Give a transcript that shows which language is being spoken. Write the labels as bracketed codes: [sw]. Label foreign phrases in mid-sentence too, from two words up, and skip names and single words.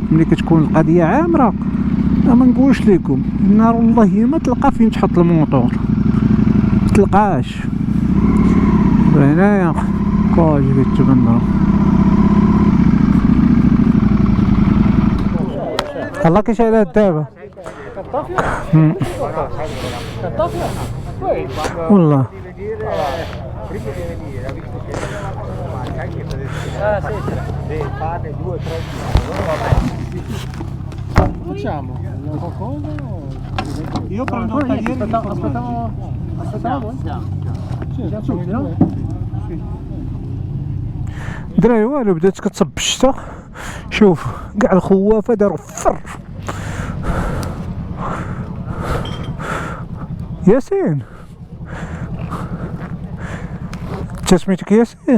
[ar] ملي كتكون القضيه عامره ما نقولش لكم النار والله ما تلقى فين تحط الموطور، ما تلقاش. هنايا كاج كيتبنى الله كيشعل دابا. والله [it] Facciamo qualcosa o... Io prendo un tagliere. Aspettiamo sì, subito, no? [ar] دراري والو بدات كتصب الشتا. شوف كاع الخوافه داروا فر. ياسين انت سميتك ياسين؟